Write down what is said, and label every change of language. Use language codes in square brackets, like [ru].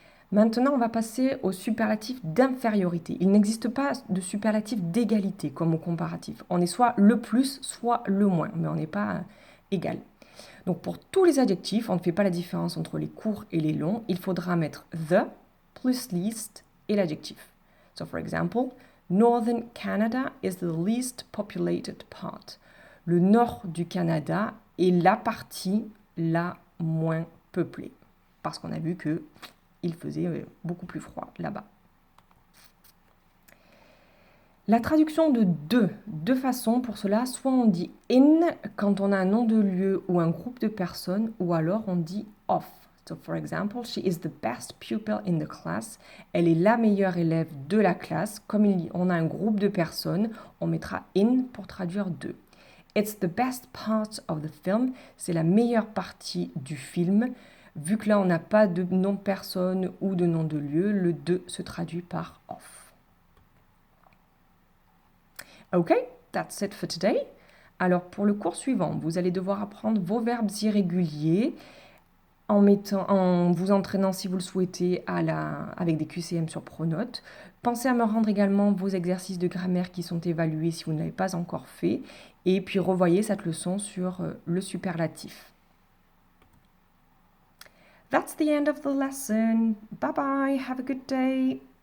[fr] Maintenant, on va passer au superlatif d'infériorité. Il n'existe pas de superlatif d'égalité comme au comparatif. On est soit le plus, soit le moins, mais on n'est pas égal. Donc pour tous les adjectifs, on ne fait pas la différence entre les courts et les longs. Il faudra mettre the plus least et l'adjectif. [en] So for example, Northern Canada is the least populated part. [fr] Le nord du Canada est la partie la moins peuplée. Parce qu'on a vu que il faisait beaucoup plus froid là-bas. La traduction de deux façons pour cela, soit on dit in quand on a un nom de lieu ou un groupe de personnes, ou alors on dit of. [en] So for example, she is the best pupil in the class. [fr] Elle est la meilleure élève de la classe. Comme on a un groupe de personnes, on mettra in pour traduire de. [en] It's the best part of the film. [fr] C'est la meilleure partie du film. Vu que là, on n'a pas de nom de personne ou de nom de lieu, le de se traduit par of. [en] Ok, that's it for today. [fr] Alors, pour le cours suivant, vous allez devoir apprendre vos verbes irréguliers en vous entraînant, si vous le souhaitez, avec des QCM sur Pronote. Pensez à me rendre également vos exercices de grammaire qui sont évalués si vous ne l'avez pas encore fait. Et puis, revoyez cette leçon sur le superlatif. [en] That's the end of the lesson. Bye bye, have a good day.